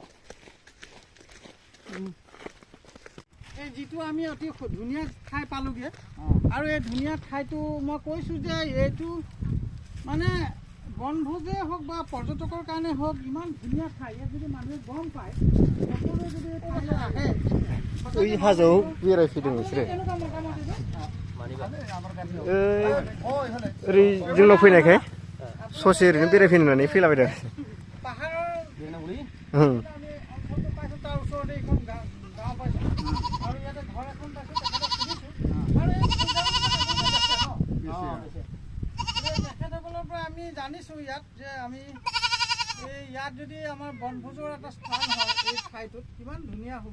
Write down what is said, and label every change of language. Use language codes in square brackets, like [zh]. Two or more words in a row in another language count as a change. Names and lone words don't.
[as] এই যিটো আমি অতি ধুনীয়া ঠাই পালোগৈ, আৰু এই ধুনীয়া ঠাইটো মই কৈছোঁ যে এইটো মানে বনভোজেই হওক বা পৰ্যটকৰ কাৰণে হওক, ইমান ধুনীয়া ঠাই। ইয়াত যদি মানুহে গম পায়, সকলোৱে যদি এই ঠাইলৈ আহে, এই হাজোও বেৰাই ফিদিং হৈছিলে কেনেকুৱা মতামত এইটো? [brx] ओरै जोंनाव फैनायखाय ससे ओरैनो बेरायफैनानै फैलाबायदों। [as] পাহাৰৰ [brx] ओं [as] আমি অঞ্চলটো পাইছোঁ, তাৰ ওচৰতে এইখন গাঁও পাইছোঁ, আৰু ইয়াতে ঘৰ এখন পাইছোঁ, তেখেতক সুধিছোঁ। আৰু এই তেখেতসকলৰ পৰা আমি জানিছোঁ ইয়াত যে আমি ইয়াত যদি আমাৰ বনভোজৰ এটা স্থান হয়, এই ঠাইটোত কিমান ধুনীয়া হ'ব।